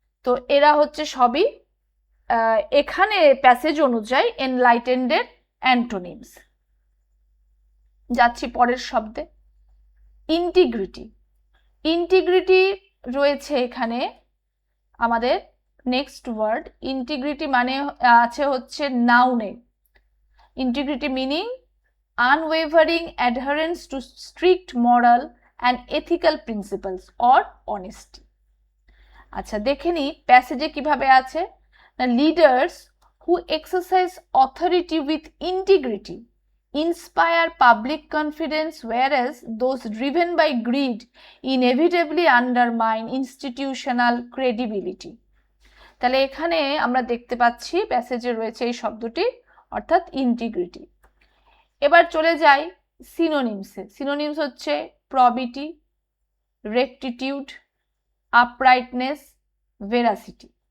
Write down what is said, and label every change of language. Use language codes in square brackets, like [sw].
[bn] তো এরা হচ্ছে সবই এখানে প্যাসেজ অনুযায়ী এনলাইটেন্ডের অ্যান্টোনিমস। যাচ্ছি পরের শব্দে, ইন্টিগ্রিটি। ইন্টিগ্রিটি রয়েছে এখানে আমাদের নেক্সট ওয়ার্ড। ইন্টিগ্রিটি মানে আছে হচ্ছে নাউনে। [en] Integrity meaning unwavering adherence to strict moral and ethical principles or honesty. [bn] আচ্ছা, দেখে নি প্যাসেজে কিভাবে আছে। [en] Leaders who exercise authority with integrity inspire public confidence, whereas those driven by greed inevitably undermine institutional credibility. [bn] তাহলে এখানে আমরা দেখতে পাচ্ছি প্যাসেজে রয়েছে এই শব্দটি, অর্থাৎ ইন্টিগ্রিটি। এবার চলে যাই সিনোনিমসে। সিনোনিমস হচ্ছে প্রবিটি, রেক্টিটিউড, আপরাইটনেস, ভেরাসিটি।